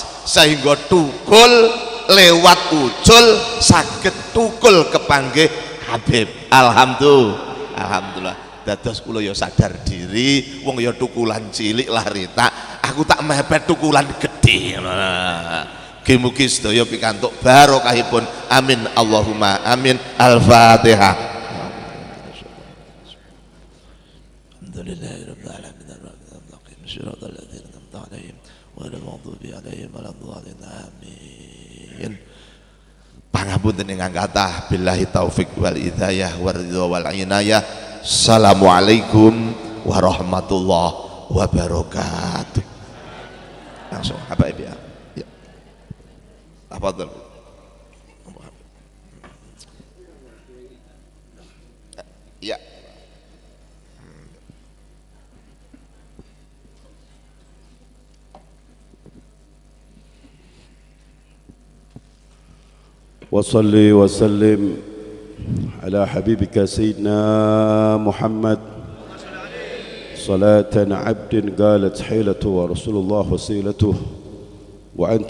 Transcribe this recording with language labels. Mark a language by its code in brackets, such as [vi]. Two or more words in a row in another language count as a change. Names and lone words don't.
[jv] Sehingga tukul lewat ucul saged tukul kepanggih Habib. [ar] الحمد لله. الحمد لله. [jv] Dados kula ya sadar diri, wong ya tukulan cilik lah Rita, aku tak mepet tukulan gede. Mugi-mugi sedaya pikantuk barokahipun. [ar] آمين اللهم آمين. الفاتحة. الحمد لله رب العالمين الرحمن الرحيم صراط الذين أنعمت عليهم غير المغضوب عليهم ولا الضالين آمين. [jv] Pangapunten ingkang kathah, [ar] بالله التوفيق والهداية والرضا والعناية. السلام عليكم ورحمة الله وبركاته. [id] Langsung apa ya? Ya. Apa tuh? Ya. [ar] وصلي وسلم على حبيبك سيدنا محمد صلاة عبد قالت حيلته ورسول الله وسيلته وأنت